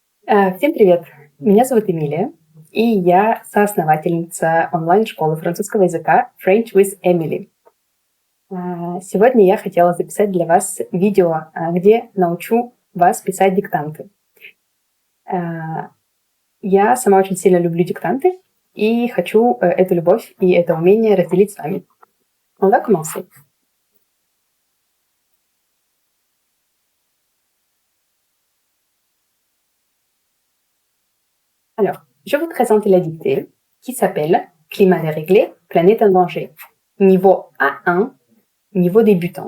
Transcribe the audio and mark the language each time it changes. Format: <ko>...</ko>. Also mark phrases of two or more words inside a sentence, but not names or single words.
<ru>Всем привет! Меня зовут Эмилия, и я соосновательница онлайн-школы французского языка French with Emily. Сегодня я хотела записать для вас видео, где научу вас писать диктанты. Я сама очень сильно люблю диктанты и хочу эту любовь и это умение разделить с вами.</ru> <fr>On va commencer. Alors, je vous présente la dictée qui s'appelle Climat déréglé, planète en danger. Niveau A1, niveau débutant.</fr>